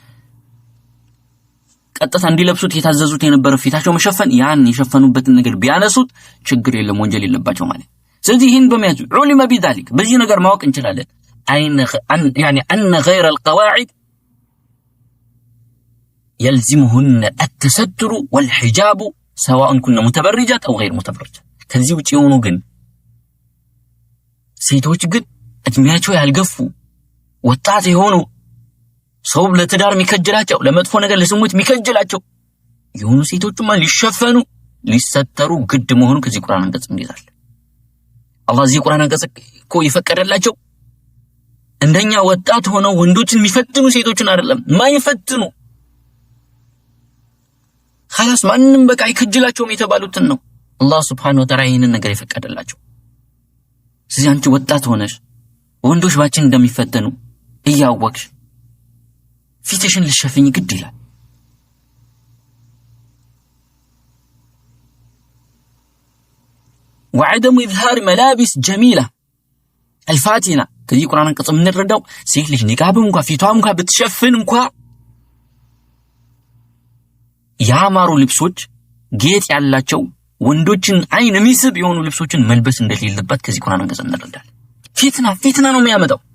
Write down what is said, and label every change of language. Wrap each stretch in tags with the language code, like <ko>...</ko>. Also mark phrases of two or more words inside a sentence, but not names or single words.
<am>ቀጥታ እንዲለብሱት የታዘዙት የነበረ ፊታቸው መሸፈን ያን የሸፈኑበትን ነገር ቢያነሱት ችግር የለም፣ ወንጀል የለባቸው ማለት። ስለዚህ ይህን በመያዙ</am> <ar>علم بذلك</ar> <am>በዚህ ነገር ማወቅ እንችላለን</am> <ar>أن غير القواعد يلزمهن التستر والحجاب سواء كن متبرجات أو غير متبرجات</ar> <am>ከዚህ ውጪ የሆኑ ግን ሴቶች ግን እድሜያቸው ያልገፉ ወጣት የሆኑ ሰው ለትዳር የሚከጅላቸው ለመጥፎ ነገር ለስሙት የሚከጅላቸው የሆኑ ሴቶችማ ሊሸፈኑ ሊሰተሩ ግድ መሆኑ ከዚህ ቁርአን አንቀጽ እንይዛለን። አላህ እዚህ ቁርአን አንቀጽ እኮ ይፈቀደላቸው እንደኛ ወጣት ሆነው ወንዶችን የሚፈትኑ ሴቶችን አይደለም ማይፈትኑ خلاص ማንንም በቃ ይከጅላቸውም የተባሉትን ነው አላህ</am> <ar>سبحانه وتعالى</ar> <am>ይህንን ነገር ይፈቀደላቸው። ስለዚህ አንቺ ወጣት ሆነሽ ወንዶች ባችን እንደሚፈተኑ እያወቅሽ ፊትሽን ልትሸፍኝ ግድ ይላል።</am> <ar>وعدم إظهار ملابس جميلة الفاتنة</ar> <am>ከዚህ ቁርአን አንቀጽ የምንረዳው ሴት ልጅ ኒቃብም እንኳን ፊቷም እንኳን ብትሸፍን እንኳን ያማሩ ልብሶች ጌጥ ያላቸው ወንዶችን አይን የሚስብ የሆኑ ልብሶችን መልበስ እንደሌለበት ከዚህ ቁርአን አንቀጽ እንረዳለን። ፊትና ነው የሚያመጣው።</am>